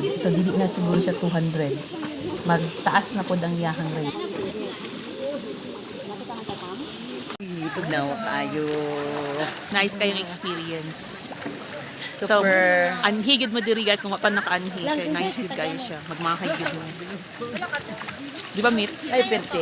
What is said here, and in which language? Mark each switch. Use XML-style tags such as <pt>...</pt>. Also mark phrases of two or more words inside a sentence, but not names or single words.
<ceb>So, dili na siguro siya 200. Magtaas na po ang iyahang rate. Tugnaw kayo. Nice kayong experience. Super. So, anhigid mo diri guys kung mapan naka-anhi kay nice gid kayo siya. Magmahay gid mo. Di ba, Mit? Ay, perte.</ceb>